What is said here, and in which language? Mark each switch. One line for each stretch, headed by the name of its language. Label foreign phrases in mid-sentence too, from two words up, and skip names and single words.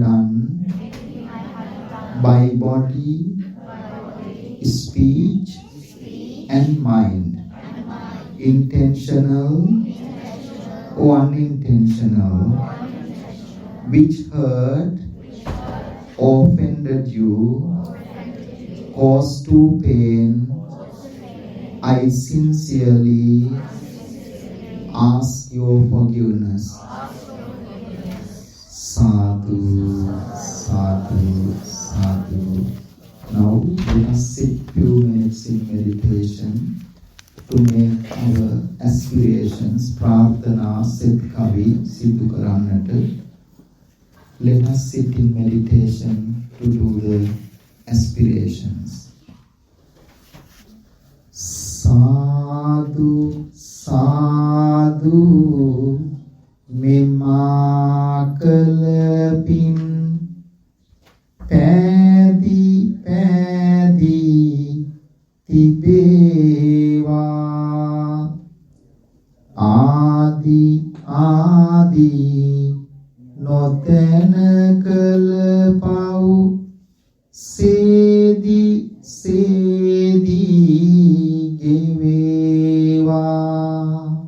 English: done by body, speech and mind, intentional or unintentional, which hurt or offended you, caused to pain, I sincerely ask your forgiveness.
Pali: Sadhu, sadhu, sadhu.
English: Now let us sit few minutes in meditation to make our aspirations,
Sinhala: ප්‍රාර්ථනා, සෙත් කවි, සිද්ධ කරන්නට.
English: Let us sit in meditation to do the aspirations.
Pali: Sadhu, sadhu,
Sinhala: මෙමා පින් පෑදී පෑදී තිබේවා ආදි ආදි නොතැන කළ පව් සේදී සේදී ගෙවේවා